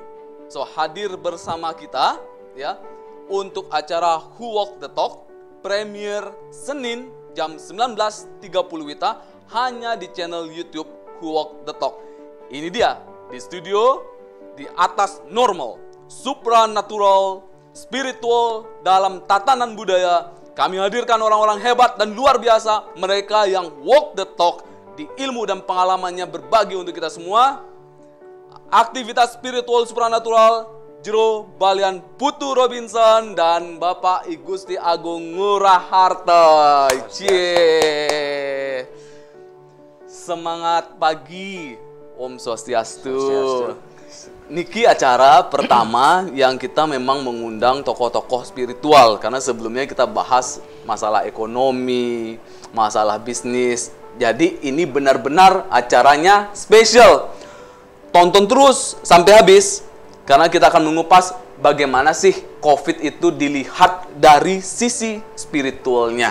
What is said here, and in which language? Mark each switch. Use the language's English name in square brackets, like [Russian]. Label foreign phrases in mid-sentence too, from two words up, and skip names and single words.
[Indonesian] So, hadir bersama kita ya untuk acara Who Walk the Talk, premier Senin jam 19.30 WITA hanya di channel YouTube Who Walk the Talk. Ini dia di studio, di atas normal, supranatural, spiritual dalam tatanan budaya. Kami hadirkan orang-orang hebat dan luar biasa, mereka yang [English] walk the talk [Indonesian] di ilmu dan pengalamannya berbagi untuk kita semua. Aktivitas spiritual supranatural Jero Balian Putu Robinson dan Bapak I Gusti Agung Ngurah-Harta. Cie. Semangat pagi, Om Swastiastu. Niki acara pertama yang kita memang mengundang tokoh-tokoh spiritual, karena sebelumnya kita bahas masalah ekonomi, masalah bisnis. Jadi ini benar-benar acaranya spesial. Tonton terus sampai habis, karena kita akan mengupas bagaimana sih COVID itu dilihat dari sisi spiritualnya.